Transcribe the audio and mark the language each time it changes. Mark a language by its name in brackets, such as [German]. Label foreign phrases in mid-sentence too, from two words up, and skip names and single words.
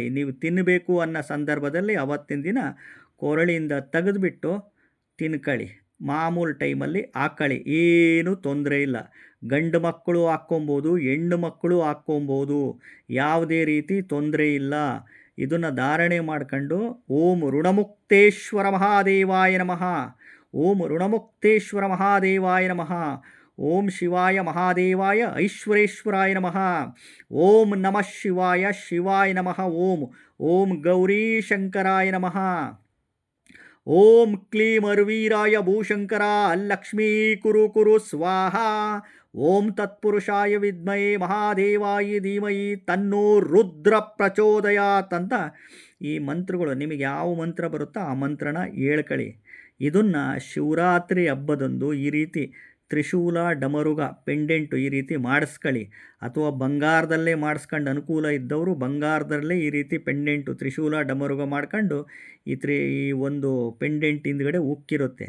[Kannada] ನೀವು ತಿನ್ನಬೇಕು ಅನ್ನೋ ಸಂದರ್ಭದಲ್ಲಿ ಅವತ್ತಿನ ದಿನ ಕೊರಳಿಂದ ತೆಗೆದುಬಿಟ್ಟು ತಿನ್ಕೊಳ್ಳಿ. ಮಾಮೂಲು ಟೈಮಲ್ಲಿ ಹಾಕ್ಕೊಳ್ಳಿ, ಏನೂ ತೊಂದರೆ ಇಲ್ಲ. ಗಂಡು ಮಕ್ಕಳು ಹಾಕ್ಕೊಬೋದು, ಹೆಣ್ಣು ಮಕ್ಕಳು ಹಾಕ್ಕೊಬೋದು, ಯಾವುದೇ ರೀತಿ ತೊಂದರೆ ಇಲ್ಲ. ಇದನ್ನು ಧಾರಣೆ ಮಾಡ್ಕೊಂಡು [Sanskrit] ಓಂ ಋಣಮುಕ್ತೇಶ್ವರ ಮಹಾದೇವಾಯ ನಮಃ, ಓಂ ಋಣಮುಕ್ತೇಶ್ವರ ಮಹಾದೇವಾಯ ನಮಃ, ಓಂ ಶಿವಾಯ ಮಹಾದೇವಾಯ ಐಶ್ವರೇಶ್ವರಾಯ ನಮಃ, ಓಂ ನಮಃ ಶಿವಾಯ ಶಿವಾಯ ನಮಃ, ಓಂ ಗೌರಿ ಶಂಕರಾಯ ನಮಃ, ಓಂ ಕ್ಲೀಂ ಅರ್ವೀರಾಯ ಭೂಶಂಕರ ಲಕ್ಷ್ಮೀ ಕುರು ಸ್ವಾಹ, ಓಂ ತತ್ಪುರುಷಾಯ ವಿದ್ಮಯೇ ಮಹಾದೇವಾಯ ಧೀಮಹಿ ತನ್ನೋ ರುದ್ರ ಪ್ರಚೋದಯಾತ್ [Kannada] ಅಂತ ಈ ಮಂತ್ರಗಳು, ನಿಮಗೆ ಯಾವ ಮಂತ್ರ ಬರುತ್ತೋ ಆ ಮಂತ್ರನ ಹೇಳ್ಕೊಳ್ಳಿ. ಇದನ್ನು ಶಿವರಾತ್ರಿ ಹಬ್ಬದಂದು ಈ ರೀತಿ ತ್ರಿಶೂಲ ಡಮರುಗ ಪೆಂಡೆಂಟು ಈ ರೀತಿ ಮಾಡಿಸ್ಕೊಳ್ಳಿ. ಅಥವಾ ಬಂಗಾರದಲ್ಲೇ ಮಾಡಿಸ್ಕೊಂಡು ಅನುಕೂಲ ಇದ್ದವರು ಬಂಗಾರದಲ್ಲೇ ಈ ರೀತಿ ಪೆಂಡೆಂಟು ತ್ರಿಶೂಲ ಡಮರುಗ ಮಾಡ್ಕೊಂಡು ಈ ಒಂದು ಪೆಂಡೆಂಟ್ ಹಿಂದ್ಗಡೆ ಉಕ್ಕಿರುತ್ತೆ.